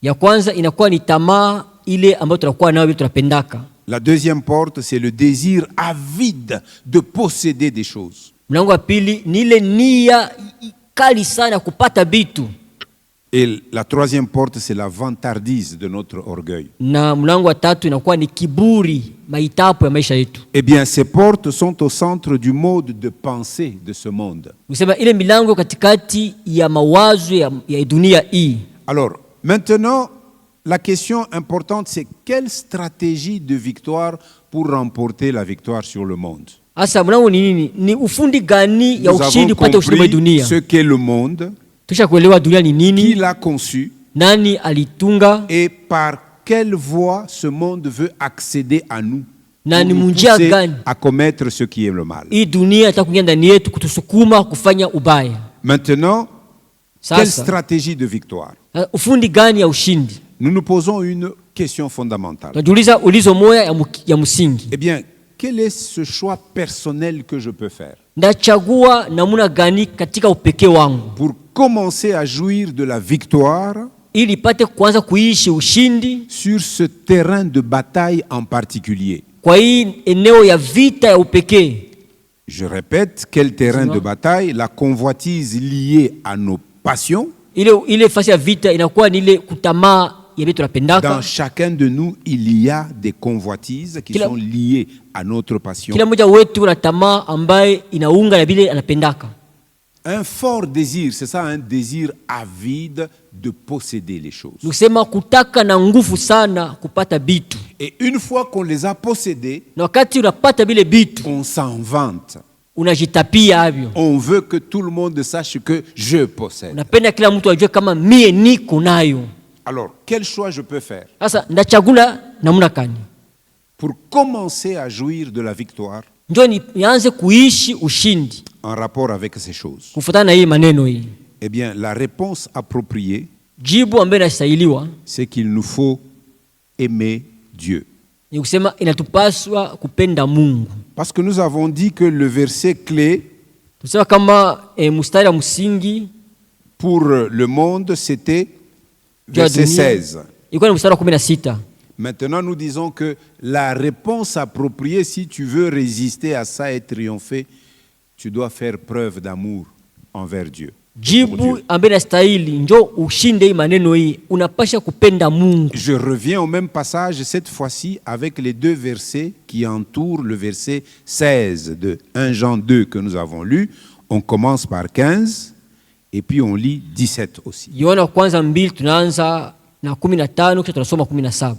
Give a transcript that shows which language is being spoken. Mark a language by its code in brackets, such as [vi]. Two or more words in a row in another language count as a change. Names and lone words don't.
[fr] La deuxième porte, c'est le désir avide de posséder des choses. Et la troisième porte, c'est la vantardise de notre orgueil. [sw] Na mlango wa tatu inakuwa ni kiburi, maitapo ya maisha yetu. [fr] Eh bien, ces portes sont au centre du mode de pensée de ce monde. [sw] Usema ile milango katikati ya mawazo ya dunia hii. [fr] Alors, maintenant, la question importante, c'est quelle stratégie de victoire pour remporter la victoire sur le monde? [sw] Asa mlango ni nini? Ni ufundi gani ya ushindi upate ushindi wa dunia? [fr] Ce qu'est le monde, [sw] tusha kuelewa dunia ni nini, [fr] qui l'a conçu, [sw] nani alitunga, [fr] et par quelle voie ce monde veut accéder à nous, [sw] na ni [fr] pour nous [sw] munjia [fr] pousser [sw] gani [fr] à commettre ce qui est le mal. [sw] Hii dunia itakuingia ndani yetu kutusukuma kufanya ubaya. [fr] Maintenant, quelle stratégie de victoire? [sw] Ufundi gani ya ushindi? [fr] Nous nous posons une question fondamentale. [sw] Tunajiuliza ulizo moja ya msingi. [fr] Eh bien, quel est ce choix personnel que je peux faire [sw] ndachagua namuna gani katika upekee wangu [fr] pour commencer à jouir de la victoire [sw] ili pate kuanza kuishi ushindi [fr] sur ce terrain de bataille en particulier? [sw] Kwa hii eneo ya vita ya upekee. [fr] Je répète, quel terrain de bataille? La convoitise liée à nos passions. [sw] Ile fasi ya vita inakuwa ni ile kutamaa ya vitu tunapendaka. [fr] Dans chacun de nous, il y a des convoitises qui sont liées à notre passion. [sw] Kila mmoja wetu ana tamaa ambaye inaunga na vile anapendaka. [fr] Un fort désir, c'est ça, un désir avide de posséder les choses. [sw] Nusema kutaka na nguvu sana kupata bitu. [fr] Et une fois qu'on les a possédés, [sw] na wakati unapata bile bitu, [fr] on s'en vante. [sw] Unajitapia avyo. [fr] On veut que tout le monde sache que je possède. [sw] Unapenda kila mtu ajue kama mie niko nayo. [fr] Alors, quel choix je peux faire? [sw] Sasa ndachagula namna gani [fr] pour commencer à jouir de la victoire? [sw] Ndio nianze kuishi ushindi [fr] en rapport avec ces choses. [sw] Kufuatana na hii maneno hii. [fr] Eh bien, la réponse appropriée, [sw] jibu ambayo inastahiliwa, [fr] c'est qu'il nous faut aimer Dieu. [sw] Ni kusema inatupaswa kupenda Mungu. [fr] Parce que nous avons dit que le verset clé [sw] tusema kama mstari wa msingi [fr] pour le monde c'était verset 16. [sw] Ilikuwa ni mstari wa 16. [fr] Maintenant, nous disons que la réponse appropriée, si tu veux résister à ça et triompher, tu dois faire preuve d'amour envers Dieu. [sw] Jibu ambaye stahili njo ushinde hii maneno hii, unapasha kupenda Mungu. [fr] Je reviens au même passage cette fois-ci avec les deux versets qui entourent le verset 16 de 1 Jean 2 que nous avons lu. On commence par 15 et puis on lit 17 aussi. [sw] Yohana kwanza 2 tunaanza na 15 kisha tunasoma 17.